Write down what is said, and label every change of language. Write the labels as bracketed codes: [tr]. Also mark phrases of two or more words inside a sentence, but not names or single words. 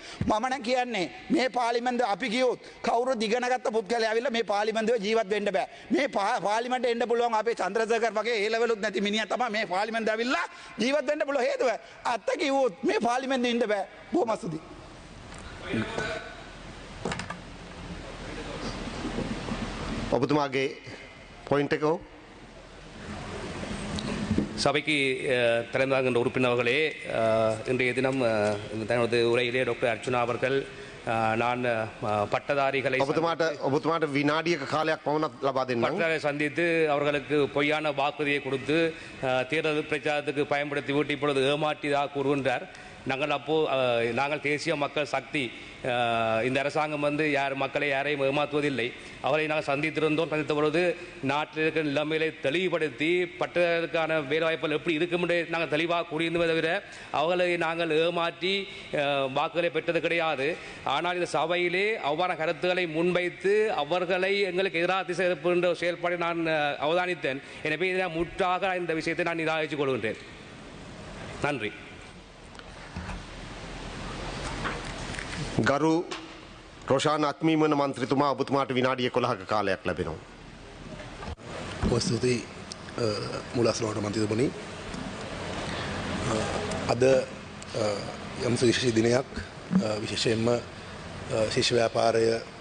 [si] මම නම් කියන්නේ මේ පාර්ලිමේන්තුව අපි ගියොත් කවුරුත් ඉගෙන ගත්ත පුද්ගලයා ඇවිල්ලා මේ පාර්ලිමේන්තුවේ ජීවත් වෙන්න බෑ. මේ පාර්ලිමේන්තුවට එන්න පුළුවන් අපේ චන්ද්‍රසේකර් වගේ ඒ ලෙවලුත් නැති මිනිහා තමයි මේ පාර්ලිමේන්තුවට ඇවිල්ලා ජීවත් වෙන්න පුළුවන් හේතුව. අත්ත කිව්වොත් මේ පාර්ලිමේන්තුවේ ඉන්න බෑ. බොහොම ස්තුතියි. ඔබතුමාගේ பாயிண்ட் එක [ta] சபைக்கு திறந்தாகின்ற உறுப்பினர்களே இன்றைய தினம் தனது உரையிலே டாக்டர் அர்ச்சுனா அவர்கள் நான் பட்டதாரிகளை [si] ඔබතුමාට විනාඩියක කාලයක් පමණක් ලබා දෙන්නම්. [ta] பட்டதாரிகளை சந்தித்து அவர்களுக்கு பொய்யான வாக்குறுதியை கொடுத்து தேர்தல் பிரச்சாரத்துக்கு பயன்படுத்தி விட்டு இப்பொழுது ஏமாற்றியதாக கூறுகின்றார். நாங்கள் தேசிய மக்கள் சக்தி இந்த அரசாங்கம் வந்து மக்களை யாரையும் ஏமாற்றுவதில்லை. அவரை நாங்கள் சந்தித்திருந்தோம். சந்தித்த பொழுது நாட்டில் இருக்கிற நிலைமைகளை தெளிவுபடுத்தி பட்டதற்கான வேலைவாய்ப்புகள் எப்படி இருக்கும் என்று நாங்கள் தெளிவாக கூறியிருந்ததை தவிர அவர்களை நாங்கள் ஏமாற்றி வாக்குகளை பெற்றது கிடையாது. ஆனால் இந்த சபையிலே அவ்வாறான கருத்துக்களை முன்வைத்து அவர்களை எங்களுக்கு எதிராக திசை எழுப்புகின்ற செயல்பாடு நான் அவதானித்தேன். எனவே இதை முற்றாக இந்த விஷயத்தை நான் நிராகரித்துக் கொள்கின்றேன். நன்றி. [si] ගරු රොෂාන් අත්මීමන මන්ත්‍රීතුමා ඔබතුමාට විනාඩි 11ක කාලයක් ලැබෙනවා. ස්තුතියි මුලස්ලෝට මන්ත්‍රීතුමනි. අද යම් විශේෂ දිනයක් විශේෂයෙන්ම ශිෂ්‍ය ව්‍යාපාරය